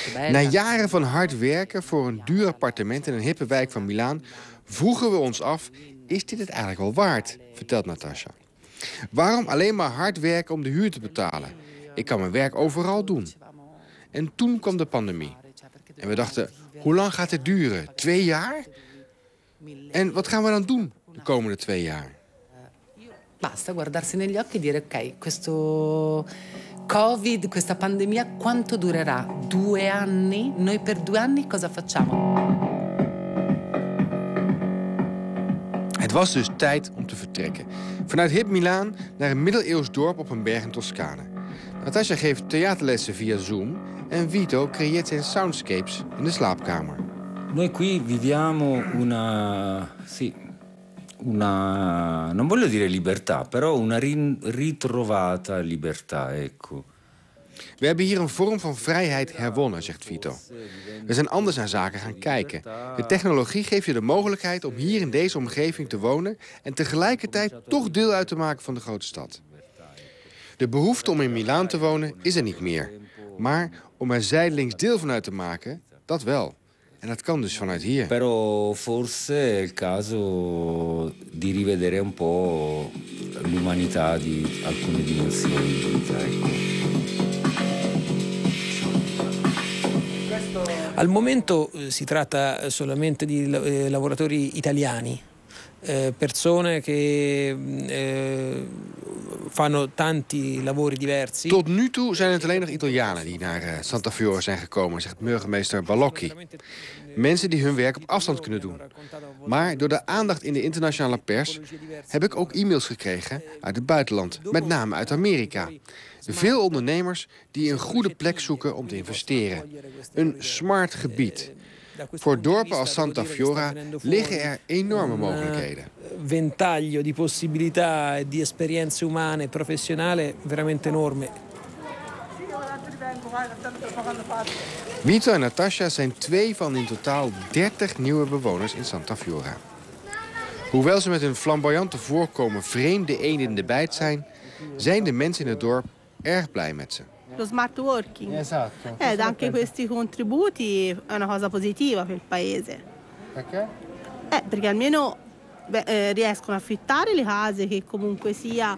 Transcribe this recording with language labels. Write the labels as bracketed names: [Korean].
[Dutch] Na jaren van hard werken voor een duur appartement in een hippe wijk van Milaan, vroegen we ons af, is dit het eigenlijk wel waard? Vertelt Natasha. Waarom alleen maar hard werken om de huur te betalen? Ik kan mijn werk overal doen. En toen kwam de pandemie. En we dachten, hoe lang gaat dit duren? 2 jaar? En wat gaan we dan doen de komende 2 jaar? [Italian] Basta guardarsi negli occhi e dire, ok, questo Covid, questa pandemia, quanto durerà? 2 anni? Noi per 2 anni cosa facciamo? [Dutch] Het was dus tijd om te vertrekken. Vanuit hip Milaan naar een middeleeuws dorp op een berg in Toscane. Natasha geeft theaterlessen via Zoom en Vito creëert zijn soundscapes in de slaapkamer. [Italian] Noi qui viviamo una sì, una non voglio dire libertà, però una ritrovata libertà, ecco. [Dutch] We hebben hier een vorm van vrijheid herwonnen, zegt Vito. We zijn anders naar zaken gaan kijken. De technologie geeft je de mogelijkheid om hier in deze omgeving te wonen en tegelijkertijd toch deel uit te maken van de grote stad. De behoefte om in Milaan te wonen is er niet meer. Maar om er zijdelings deel van uit te maken, dat wel. En dat kan dus vanuit hier. [Italian] Però forse è il caso di rivedere un po' l'umanità di alcune dimensioni. Al momento si tratta solamente di lavoratori italiani. Persone che fanno tanti lavori diversi. [Dutch] Tot nu toe zijn het alleen nog Italianen die naar Santa Fiore zijn gekomen, zegt burgemeester Balocchi. Mensen die hun werk op afstand kunnen doen. Maar door de aandacht in de internationale pers heb ik ook e-mails gekregen uit het buitenland, met name uit Amerika. Veel ondernemers die een goede plek zoeken om te investeren. Een smart gebied. Voor dorpen als Santa Fiora liggen er enorme mogelijkheden. [Italian] Een ventaglio di possibilità e di esperienze umane professionali veramente enorme. [Dutch] Vito en Natasha zijn 2 van in totaal 30 nieuwe bewoners in Santa Fiora. Hoewel ze met hun flamboyante voorkomen vreemde eenden in de bijt zijn, zijn de mensen in het dorp erg blij met ze. [Italian] Lo smart working. Esatto. Ed anche questi contributi è una cosa positiva per il paese. Perché? Perché almeno riescono a affittare le case che comunque sia.